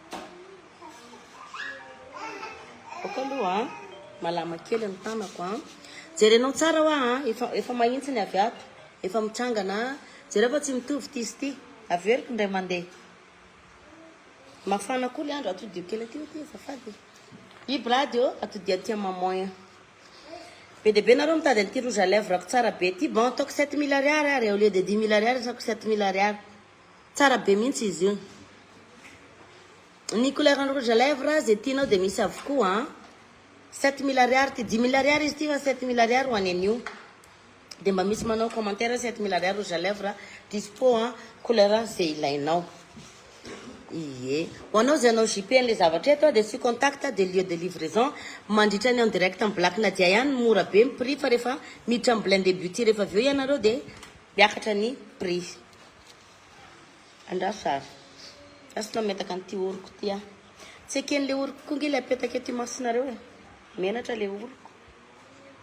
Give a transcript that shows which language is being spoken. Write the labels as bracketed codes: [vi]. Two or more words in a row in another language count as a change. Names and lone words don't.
[mg] Okaloha malama kely ny tanako jerenao tsara hoa efa mahitsy ny avy ato, efa mitsangana. Jereo fa tsy mitovy ty izy ty. Averiko indray mandeha. Mafana koa le andro atodio kely aty ty azafady. Ibrady atodio aty maman. Be de be nareo mitady an'ity [fr] rouge à lèvres [mg] ko tsara be ty. Bon, ataoko 7 000 ariary ary [fr] au lieu de [mg] 10 000 ariary ataoko 7 000 ariary. Tsara be mihitsy izy io. Ny [fr] couleur rouge à lèvres [mg] zay tianao de misy avokoa 7 000 ariary ty 10 000 ariary izy ty fa 7 000 ariary ho any an'io. De mba misy manao commentaire 7 000 ariary [fr] rouge à lèvres dispo couleur [mg] zay ilainao. Ie. Ho anao zay anao JP an'le zavatra eto de si [fr] contact de lieu de livraison [mg] mandritra ny [fr] en direct [mg] amin'ny Black Nadia ihany mora be ny prix fa rehefa miditra amin'ny Blindé Beauty rehefa avy eo ianareo de miakatra ny prix. Andraso sary. Asanao metaka an'ity oroko ty tsy eken'le oroko koa nge le apetaka eto masinareo menatra le oroko.